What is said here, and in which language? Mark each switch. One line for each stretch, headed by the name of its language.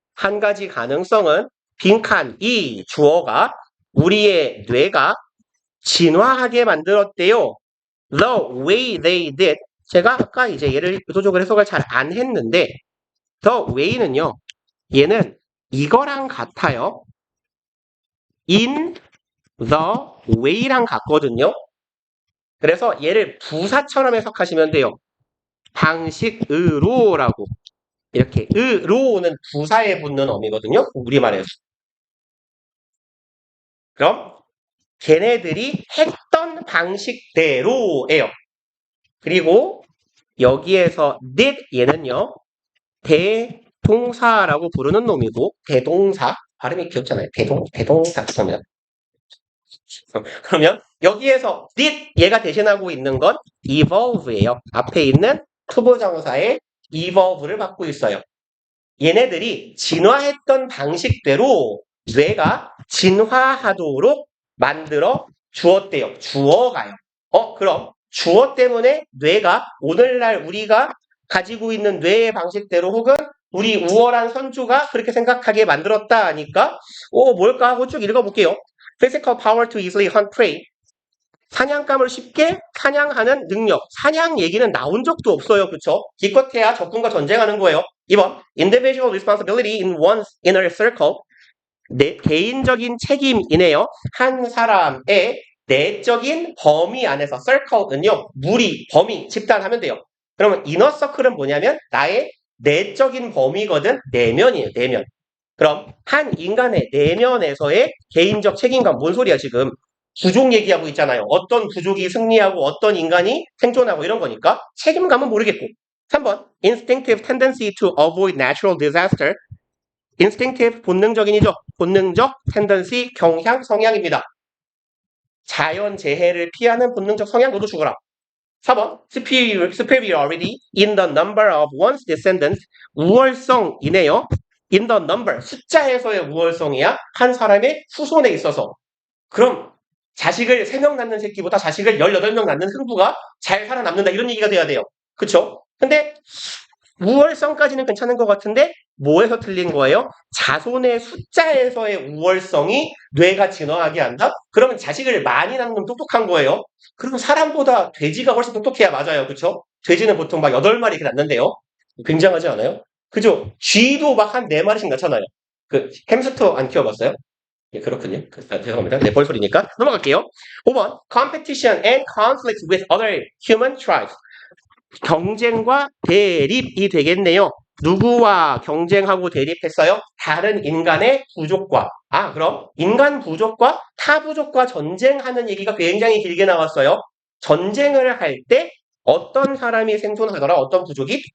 Korean: 한 가지 가능성은 빈칸 이 주어가 우리의 뇌가 진화하게 만들었대요.
English: The way they did.
Korean: 제가 아까 이제 얘를 의도적으로 해석을 잘 안 했는데
English: the way
Korean: 는요. 얘는 이거랑 같아요.
English: in the way랑 같거든요.
Korean: 그래서 얘를 부사처럼 해석하시면 돼요. 방식으로라고. 이렇게 으로는 부사에 붙는 어미거든요. 우리말에서. 그럼 걔네들이 했던 방식대로예요. 그리고 여기에서 did 얘는요. 대동사라고 부르는 놈이고 대동사 발음이 귀엽잖아요. 대동사 그러면 여기에서 did 얘가 대신하고 있는 건 evolve예요. 앞에 있는 투부정사의 evolve를 받고 있어요. 얘네들이 진화했던 방식대로 뇌가 진화하도록 만들어 주었대요. 주어가요. 그럼 주어 때문에 뇌가 오늘날 우리가 가지고 있는 뇌의 방식대로 혹은 우리 우월한 선조가 그렇게 생각하게 만들었다 하니까 뭘까 하고 쭉 읽어볼게요.
English: Physical power to easily hunt prey.
Korean: 사냥감을 쉽게 사냥하는 능력. 사냥 얘기는 나온 적도 없어요. 그쵸? 기껏해야 적군과 전쟁하는 거예요. 2번.
English: Individual responsibility in one's inner circle.
Korean: 개인적인 책임이네요. 한 사람의 내적인 범위 안에서 circle는요. 무리, 범위, 집단 하면 돼요. 그러면 inner circle은 뭐냐면 나의 내적인 범위거든. 내면이에요. 내면. 그럼 한 인간의 내면에서의 개인적 책임감 뭔 소리야 지금? 부족 얘기하고 있잖아요. 어떤 부족이 승리하고 어떤 인간이 생존하고 이런 거니까 책임감은 모르겠고.
English: 3번 instinctive tendency to avoid natural disaster.
Korean: instinctive 본능적인이죠. 본능적 tendency 경향 성향입니다. 자연재해를 피하는 본능적 성향 너도 죽어라.
English: 4번 superiority in the number of one's descendants.
Korean: 우월성이네요.
English: in the number
Korean: 숫자에서의 우월성이야 한 사람의 후손에 있어서. 그럼 자식을 3명 낳는 새끼보다 자식을 18명 낳는 흥부가 잘 살아남는다 이런 얘기가 돼야 돼요. 그쵸? 근데 우월성까지는 괜찮은 것 같은데 뭐에서 틀린 거예요? 자손의 숫자에서의 우월성이 뇌가 진화하게 한다? 그러면 자식을 많이 낳는 건 똑똑한 거예요. 그러면 사람보다 돼지가 훨씬 똑똑해야 맞아요. 그쵸? 돼지는 보통 막 8마리 이렇게 낳는데요. 굉장하지 않아요? 그죠? 쥐도 막 한 4마리씩 낳잖아요. 그 햄스터 안 키워봤어요? 예, 그렇군요. 죄송합니다. 네, 벌소리니까. 넘어갈게요. 5번.
English: Competition and conflict with other human tribes.
Korean: 경쟁과 대립이 되겠네요. 누구와 경쟁하고 대립했어요? 다른 인간의 부족과. 그럼 인간 부족과 타 부족과 전쟁하는 얘기가 굉장히 길게 나왔어요. 전쟁을 할 때 어떤 사람이 생존하더라? 어떤 부족이?